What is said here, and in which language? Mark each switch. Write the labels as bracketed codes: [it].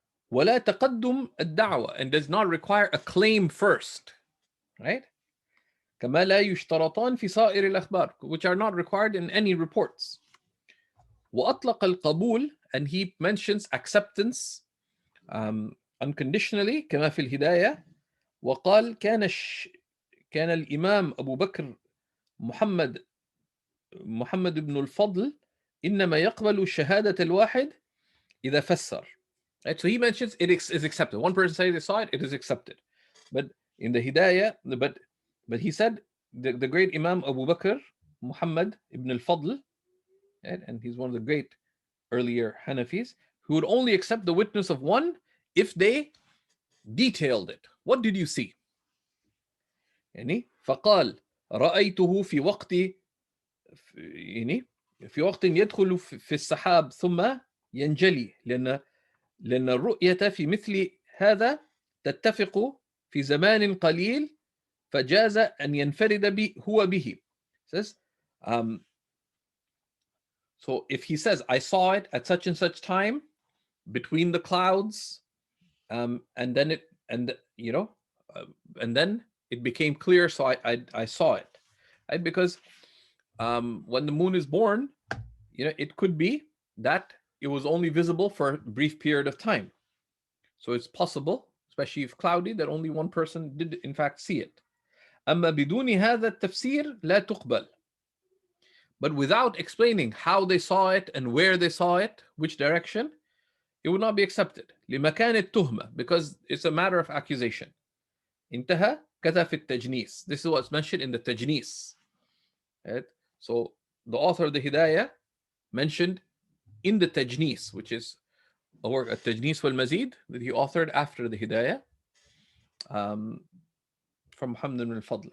[ar] ولا تقدم الدعوة, [en] and does not require a claim first, right? [ar] كما لا يشترطان في سائر الأخبار, [en] which are not required in any reports. [ar] وأطلق القبول, [en] and he mentions acceptance unconditionally [ar] كما في الهداية. وقال كان الإمام أبو بكر محمد بن الفضل إنما يقبل شهادة الواحد إذا فسر. [en] Right? So he mentions it is accepted. One person says they saw it, it is accepted. But in the Hidayah, but he said the great Imam Abu Bakr Muhammad ibn al-Fadl, right? And he's one of the great earlier Hanafis, who would only accept the witness of one if they detailed it. What did you see? [ar] يعني فقال رأيته في وقت يعني في وقت يدخل في السحاب ثم ينجلي, لأن الرؤية في مثل هذا تتفق في زمان قليل فجاز أن ينفرد هو به. [en] Says, so if he says, I saw it at such and such time between the clouds, and then and then it became clear, so I saw it, right? Because when the moon is born, it could be that it was only visible for a brief period of time. So it's possible, especially if cloudy, that only one person did in fact see it. [ar] أما بدون هذا التفسير لا تقبل. [en] But without explaining how they saw it and where they saw it, which direction, it would not be accepted. [ar] لمكان التهمة, [en] because it's a matter of accusation. [ar] انتهى كذا في التجنيس. [en] This is what's mentioned in the tajnis. Right? So the author of the Hidayah mentioned in the tajnis, which is a work at Tajnis wal Mazid that he authored after the Hidayah, from Muhammad ibn al-Fadl.